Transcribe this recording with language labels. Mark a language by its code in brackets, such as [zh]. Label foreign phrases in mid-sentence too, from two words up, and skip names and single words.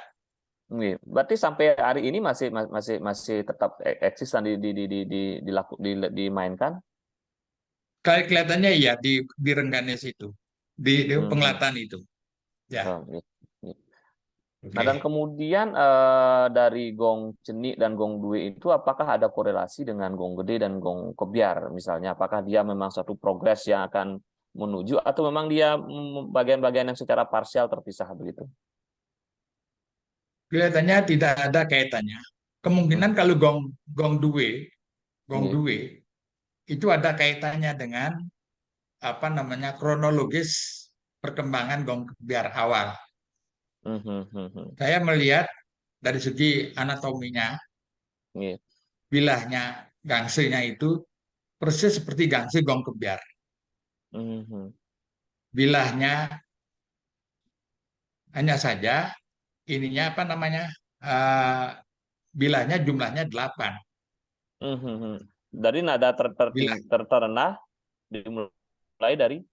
[id] Berarti sampai hari ini masih tetap eksis dan dimainkan. Kelihatannya iya di Rengganis itu, di Mhm. pengelatan itu. Ya, Oh, gitu. Nah, dan oke. kemudian dari gong cenik dan gong due itu apakah ada korelasi dengan gong gede dan gong kebiar misalnya? Apakah dia memang satu progres yang akan menuju atau memang dia bagian-bagian yang secara parsial terpisah begitu? Kelihatannya tidak ada kaitannya. Kemungkinan Mhm. kalau gong Iya. due itu ada kaitannya dengan apa namanya kronologis perkembangan gong kebiar awal. Mhm. Saya melihat dari segi anatominya, Iya. bilahnya, gangsenya itu persis seperti gangsi gong kebiar. Mhm. Bilahnya hanya saja ininya apa namanya eh, bilahnya jumlahnya 8. Mhm. Dari nada Bilah terendah dimulai dari